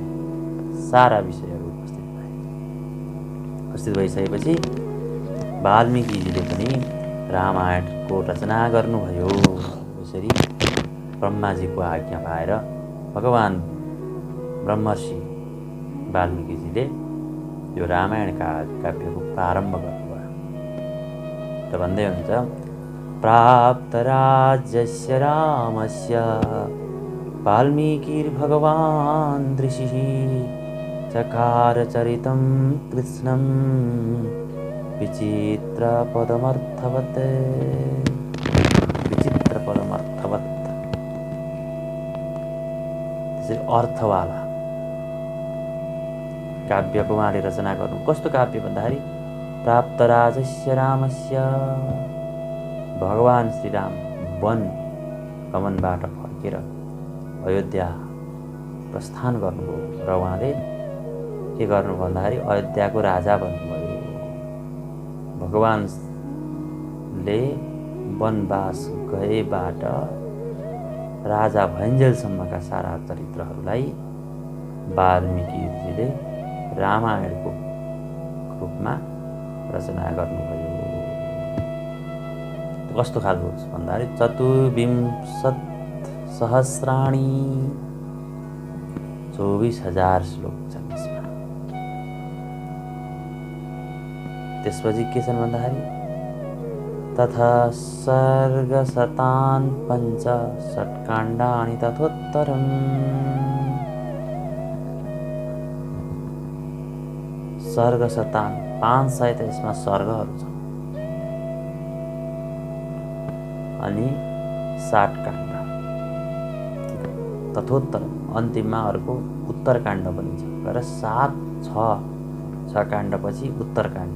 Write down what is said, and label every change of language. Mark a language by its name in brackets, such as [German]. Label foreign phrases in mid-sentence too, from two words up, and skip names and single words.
[Nepali] सारा विषयहरू उपस्थित भइसकेपछि वाल्मीकिजीले पनि रामायणको रचना गर्नुभयो। यसरी ब्रह्माजीको आज्ञा पाएर भगवान ब्रह्मर्षि वाल्मीकिजीले यो रामायणका काव्यको प्रारम्भ गर्नुभयो र भन्दै हुन्छ [Sanskrit] प्राप्त राज्यस्य रामस्य वाल्मीकिर्भगवान् ऋषिः चकार चरितं कृष्णं विचित्रपदमर्थवत्। [Nepali] विचित्रपदमर्थवत् त्यसरी अर्थवाला काव्यको उहाँले रचना गर्नु। कस्तो काव्य भन्दाखेरि [Sanskrit] प्राप्त राजस्य रामस्य [Nepali] भगवान श्रीराम वन गमनबाट फर्केर अयोध्या प्रस्थान गर्नुभयो र उहाँले के गर्नु भन्दाखेरि अयोध्याको राजा बन्नुभयो। भगवानले वनवास गएबाट राजा भइन्जेलसम्मका सारा चरित्रहरूलाई वाल्मीकिजीले रामायणको रूपमा रचना गर्नुभयो। कस्तो खालको भन्दाखेरि 24,000 सहस्राणि 24,000 श्लोक छन् यसमा। त्यसपछि के छन् भन्दाखेरि [Sanskrit] तथा सर्ग शतान् पञ्च षट्काण्डानि तथोत्तरम्। सर्ग शतान् [Nepali] 500 त यसमा सर्गहरू छन् अनि 60 काण्ड तथोत्तर अन्तिममा अर्को उत्तरकाण्ड पनि छ र 6 काण्डपछि उत्तरकाण्ड।